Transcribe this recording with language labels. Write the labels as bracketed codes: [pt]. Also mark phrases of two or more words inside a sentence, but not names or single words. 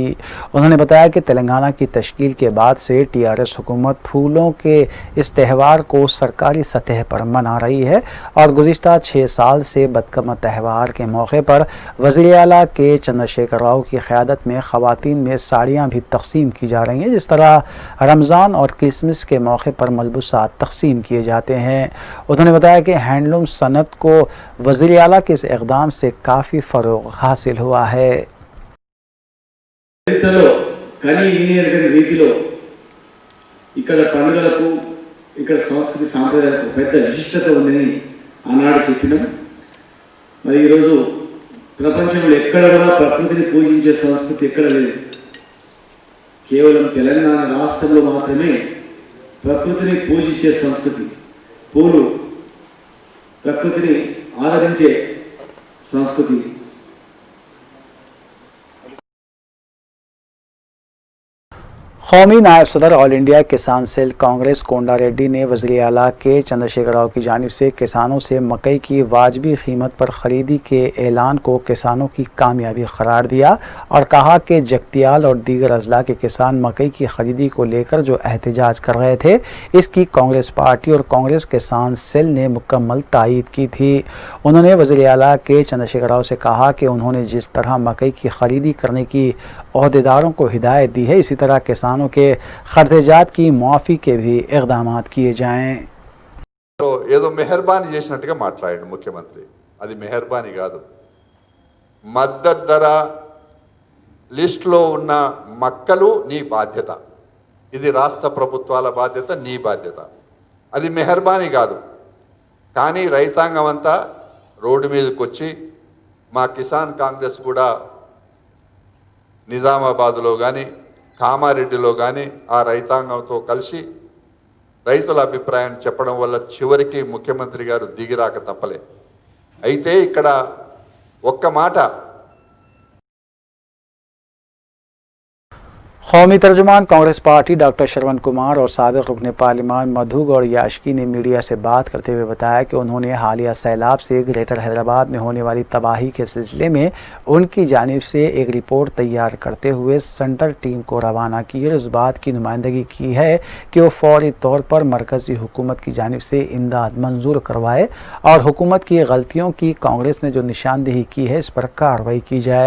[ur] انہوں نے بتایا کہ تلنگانہ کی تشکیل کے بعد سے ٹی آر ایس حکومت پھولوں کے اس تہوار کو سرکاری سطح پر منا رہی ہے اور گزشتہ 6 سال سے بدکما تہوار کے موقع پر وزیر اعلیٰ کے چندر شیکھر راؤ کی قیادت میں خواتین میں ساڑیاں بھی تقسیم کی جا رہی ہیں، جس طرح رمضان اور کرسمس کے موقع پر ملبوسات تقسیم کیے جاتے ہیں. انہوں نے بتایا کہ ہینڈلوم صنعت کو وزیر اعلیٰ کے اس اقدام سے کافی فروغ حاصل ہوا ہے. [te] ఇక్కడ పండుగలకు ఇక్కడ సంస్కృతి సాంప్రదాయాలకు పెద్ద విశిష్టత ఉందని ఆనాడు చెప్పినాం. మరి ఈరోజు ప్రపంచంలో ఎక్కడ కూడా ప్రకృతిని పూజించే సంస్కృతి ఎక్కడ లేదు. కేవలం తెలంగాణ రాష్ట్రంలో మాత్రమే ప్రకృతిని పూజించే సంస్కృతి, పూలు ప్రకృతిని ఆదరించే సంస్కృతి. [ur] قومی نائب صدر آل انڈیا کسان سیل کانگریس کونڈا ریڈی نے وزیر اعلیٰ کے چندر شیکھر راؤ کی جانب سے کسانوں سے مکئی کی واجبی قیمت پر خریدی کے اعلان کو کسانوں کی کامیابی قرار دیا اور کہا کہ جگتیال اور دیگر اضلاع کے کسان مکئی کی خریدی کو لے کر جو احتجاج کر رہے تھے، اس کی کانگریس پارٹی اور کانگریس کسان سیل نے مکمل تائید کی تھی. انہوں نے وزیر اعلیٰ کے چندر شیکھر راؤ سے کہا کہ انہوں نے جس طرح مکئی کی خریدی کرنے کی عہدیداروں کو ہدایت دی ہے، اسی طرح کسانوں کے خرچات کی معافی کے بھی اقدامات کیے جائیں. [te] ఏదో మెహర్బానీ చేసినట్టుగా మాట్లాడాడు ముఖ్యమంత్రి. అది మెహర్బానీ కాదు. మద్దతు ధర లిస్టులో ఉన్న మక్కలు నీ బాధ్యత. ఇది రాష్ట్ర ప్రభుత్వాల బాధ్యత, నీ బాధ్యత. అది మెహర్బానీ కాదు. కానీ రైతాంగం అంతా రోడ్డు మీదకి వచ్చి మా కిసాన్ కాంగ్రెస్ కూడా నిజామాబాద్లో కానీ కామారెడ్డిలో కానీ ఆ రైతాంగంతో కలిసి రైతుల అభిప్రాయాన్ని చెప్పడం వల్ల చివరికి ముఖ్యమంత్రి గారు దిగిరాక తప్పలే. అయితే ఇక్కడ ఒక్క మాట [ur] قومی ترجمان کانگریس پارٹی ڈاکٹر شرون کمار اور سابق رکن پارلیمان مدھو گوڑ یاشکی نے میڈیا سے بات کرتے ہوئے بتایا کہ انہوں نے حالیہ سیلاب سے گریٹر حیدرآباد میں ہونے والی تباہی کے سلسلے میں ان کی جانب سے ایک رپورٹ تیار کرتے ہوئے [en] centre team [ur] کو روانہ کی اور اس بات کی نمائندگی کی ہے کہ وہ فوری طور پر مرکزی حکومت کی جانب سے امداد منظور کروائے اور حکومت کی غلطیوں کی کانگریس نے جو نشاندہی کی ہے اس پر کارروائی کی جائے.